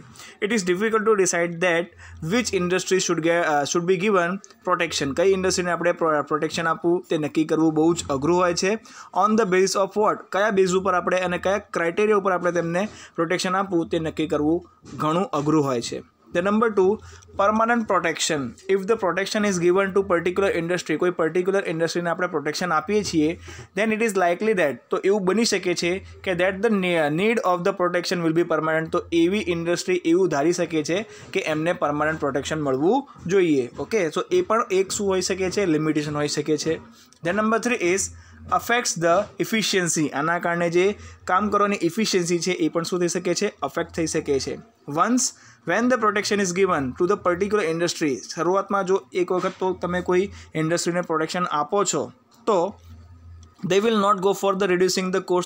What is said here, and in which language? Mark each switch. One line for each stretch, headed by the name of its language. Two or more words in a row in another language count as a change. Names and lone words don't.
English: It is difficult to decide that which industry should be given protection.
Gujarati: કઈ ઇન્ડસ્ટ્રીને આપણે પ્રોટેક્શન આપવું તે નક્કી કરવું બહુ જ અઘરું હોય છે.
English: On the base of what?
Gujarati: કયા બેઝ ઉપર આપણે અને કયા ક્રાઇટેરિયા ઉપર આપણે તેમને પ્રોટેક્શન આપવું તે નક્કી કરવું ઘણું અઘરું હોય છે.
English: The number 2, permanent protection. If the protection is given to particular industry,
Gujarati: કોઈ particular ઇન્ડસ્ટ્રીને આપણે પ્રોટેક્શન આપીએ છીએ,
English: then it is likely that
Gujarati: તો એવું બની શકે છે કે
English: that the need of the protection will be permanent.
Gujarati: તો એવી ઇન્ડસ્ટ્રી એવું ધારી શકે છે કે એમને પરમાનન્ટ પ્રોટેક્શન મળવું જોઈએ. ઓકે. સો એ પણ એક શું હોઈ શકે છે? લિમિટેશન હોઈ શકે છે.
English: Then number 3 is affects the efficiency.
Gujarati: આના કારણે જે કામ કરવાની ઇફિશિયન્સી છે એ પણ શું થઈ શકે છે? અફેક્ટ થઈ શકે છે.
English: Once when the protection is given to the particular industry.
Gujarati: શરૂઆતમાં જો એક વખત તો તમે કોઈ ઇન્ડસ્ટ્રીને પ્રોટેક્શન આપો છો તો
English: they will not go for the reducing the cost.